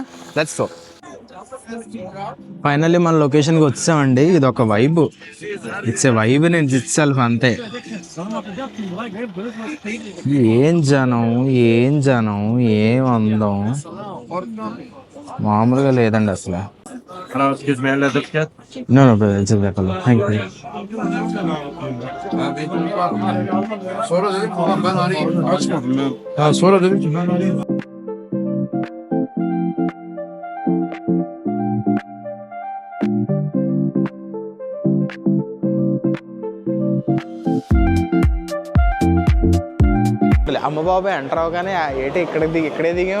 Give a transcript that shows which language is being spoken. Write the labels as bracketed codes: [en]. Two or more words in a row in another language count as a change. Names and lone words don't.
[en] let's go. [te] ఫైనల్లీ మన లొకేషన్కి వచ్చామండి. ఇది ఒక వైబ్, [en] it's a vibe in itself [te] అంతే. ఏం జనం, ఏం అందం, మామూలుగా లేదండి అసలు. [en] No, brother, it's okay. Thank you. [tr] Sonra dedim tamam ben arayayım. Açmadım ben. Ya sonra dedim ki ben arayayım. [te] అమ్మ బాబాయ్ ఎంటర్ అవగానే ఏంటి ఇక్కడే దిగాం.